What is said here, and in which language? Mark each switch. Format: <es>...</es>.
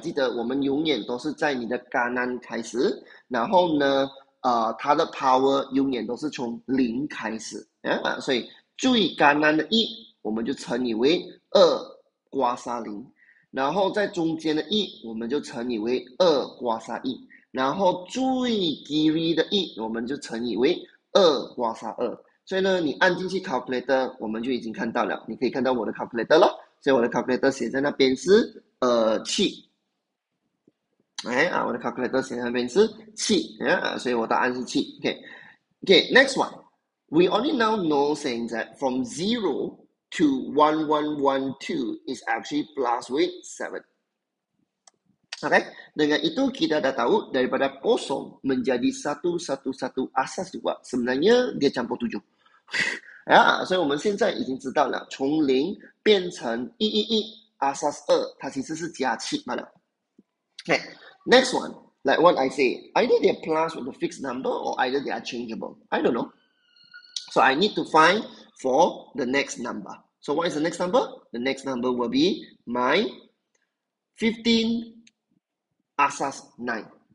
<zh>记得我们永远都是在你的kanan开始，然后呢，它的 power 永远都是从0开始所以最kanan的1我们就乘以为2 kuasa 0，然后在中间的1我们就乘以为2 kuasa 1，然后最 kiri 的1我们就乘以为2 kuasa 2。所以呢，你按进去 calculator， 我们就已经看到了，你可以看到我的 calculator 了。所以我的 calculator 写在那边是7。我的 calculator 写在那边是7所以我答案是7。</zh> <en>Okay, next one. We only now know saying that from 0 to 1112 is actually plus with 7.</en> <ms>Okay, dengan itu kita dah tahu daripada kosong menjadi 111 asas 2 sebenarnya dia campur 7。</ms> <zh>所以我们现在已经知道了，从0变成111 asas 2，它其实是加7罢了。</zh> <en>Okay, next one, like what I say, either they're plus with a fixed number or either they are changeable. I don't know. So I need to find for the next number. So what is the next number? The next number will be my 15 asas 9.</en>